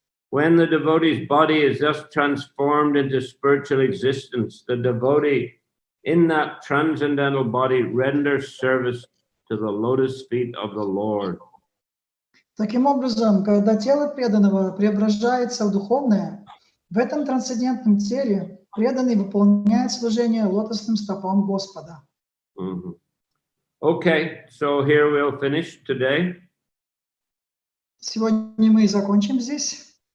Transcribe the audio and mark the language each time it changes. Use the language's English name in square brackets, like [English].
[English] When the devotee's body is thus transformed into spiritual existence, the devotee in that transcendental body renders service to the lotus feet of the Lord. [Russian] Таким образом, когда тело преданного преображается в духовное, в этом трансцендентном теле преданный выполняет служение лотосным стопам Господа. Mm-hmm. [English] Okay, so here we'll finish today. [Russian] Сегодня мы закончим здесь.